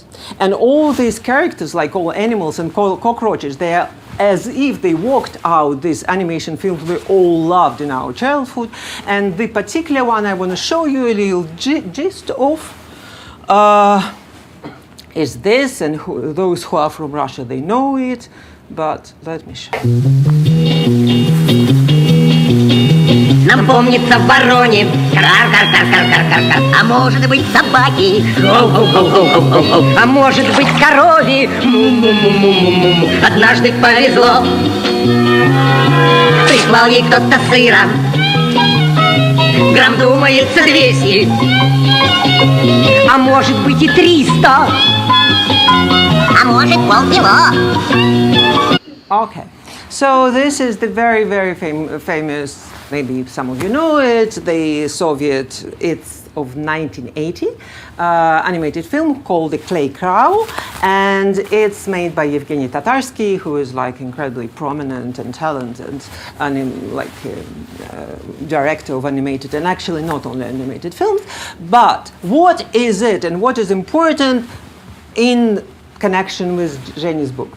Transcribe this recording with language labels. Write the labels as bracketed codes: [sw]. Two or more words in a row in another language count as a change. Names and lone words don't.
[en] And all these characters, like all animals and cockroaches, they are as if they walked out these animation films we all loved in our childhood. And the particular one I want to show you a little gist of is this, and those who are from Russia, they know it, but let me show you. [ru] Нам помнится вороне, кар-кар-кар-кар-кар-кар-кар, а может быть собаки, хоу-хоу-хоу-хоу-хоу-хоу, а может быть корове, му-му-му-му-му-му. Однажды повезло, прислал ей кто-то сыра, грамм думается 200, а может быть и 300, а может полкило. [en] Okay, so this is the very, very famous, maybe some of you know it, the Soviet, it's of 1980, animated film called The Clay Crow, and it's made by Evgeny Tatarsky, who is like incredibly prominent and talented, and director of animated, and actually not only animated films, but what is it and what is important in connection with Zhenya's book?